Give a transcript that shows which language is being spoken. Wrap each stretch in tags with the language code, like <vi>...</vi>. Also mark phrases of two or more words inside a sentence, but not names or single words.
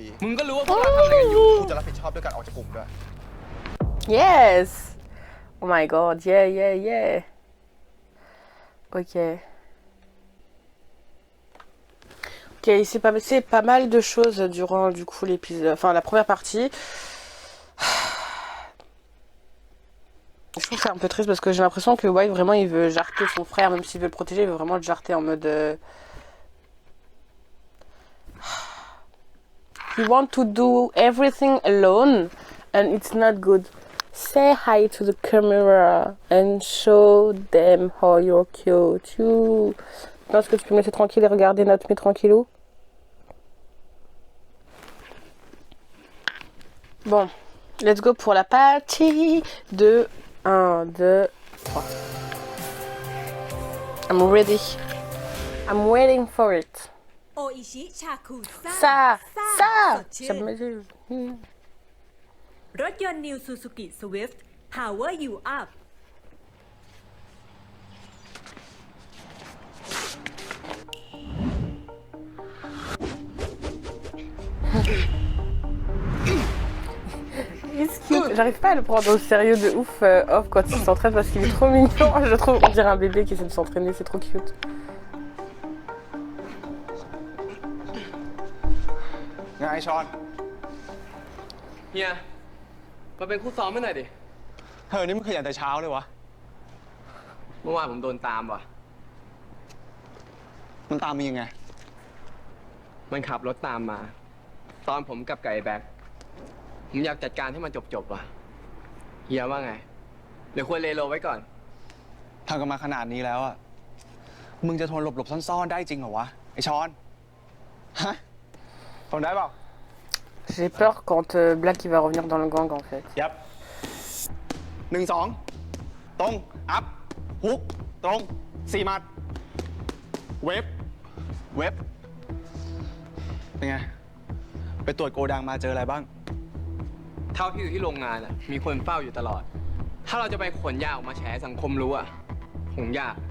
<th>มึงก็รู้ว่าพวกเราทำอะไรกันอยู่ กูจะรับผิดชอบด้วยการออกจากกลุ่มด้วย</th> <en>Yes! Oh my god, yeah. Ok.</en> <fr>Ok, il s'est passé pas mal de choses durant du coup l'épisode, enfin la première partie. Je trouve ça un peu triste parce que j'ai l'impression que White vraiment il veut jarter son frère, même s'il veut le protéger, il veut vraiment le jarter en mode...</fr> <en>You want to do everything alone and it's not good. Say hi to the camera and show them how you're cute.</en> <fr>You penses que tu peux me laisser tranquille et regarder notre nuit tranquillou? Bon,</fr> <en>let's go</en> <fr>pour la partie de 1, 2, 3.</fr> <en>I'm ready. I'm waiting for it.</en> <th>โออิชิชาคุซ่า</th> <fr>Ça</fr> <th>สดชื่</th> <fr>ça</fr> <th>น</th> <fr>me...</fr> <th>รถยนต์ New Suzuki Swift</th> <en>Power You Up It's cute.</en> <fr>J'arrive pas à le prendre au sérieux de ouf off quand il s'entraîne parce qu'il est trop mignon. Je trouve, on dirait un bébé qui essaie de s'entraîner, c'est trop cute.</fr> <th>ไงชอน เฮียมาเป็นคู่ซ้อมไม่หน่อยดิ เฮ้ยนี่มึงขยันแต่เช้าเลยวะ เมื่อวานผมโดนตามว่ะ มันตามมึงยังไง มันขับรถตามมา ตอนผมกับไก่แบ็คผมอยากจัดการให้มันจบๆว่ะ เฮียว่าไงหรือควรเลโลไว้ก่อน ทำกันมาขนาดนี้แล้วอะมึงจะทนหลบๆซ่อนๆได้จริงเหรอวะไอชอน ฮะทนได้เปล่า</th> <fr>J'ai peur quand Black il va revenir dans le gang en fait.</fr> <th>ยับ1 2 ตรงอัพฮุกตรง4หมัดเว็บเป็นไงไปตรวจโกดังมาเจออะไรบ้าง เท่าที่อยู่ที่โรงงานอ่ะ มีคนเฝ้าอยู่ตลอด ถ้าเราจะไปขนยาออกมาแฉสังคมรู้อ่ะคงยาก</th>